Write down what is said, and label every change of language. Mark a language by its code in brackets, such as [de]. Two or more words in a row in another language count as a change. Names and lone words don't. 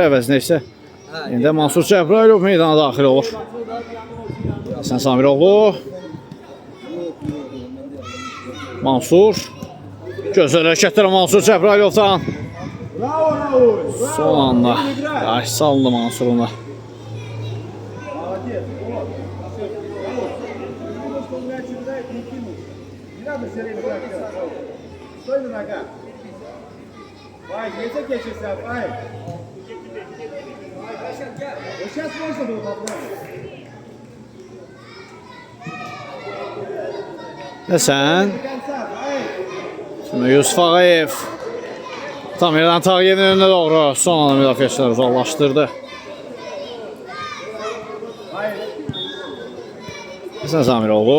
[az] Əvəzinə isə yenidən Mansur Cəbrayılov meydana daxil olur. Həsən Zamiroğlu. Mansur. Gözəl hərəkətlər Mansur Cəbrayilovdan. Son anda qarşı salındı Mansur'un da. [pt] Vai, esse aqui é esse, vai. Deixa as forças do patrão. [az] Həsən. Şimdi Yusuf Ağayev. Tamerlan Tağıyevin önünə doğru son anda müdafiəçiləri uzaqlaşdırdı. Həsən Zamiroğlu.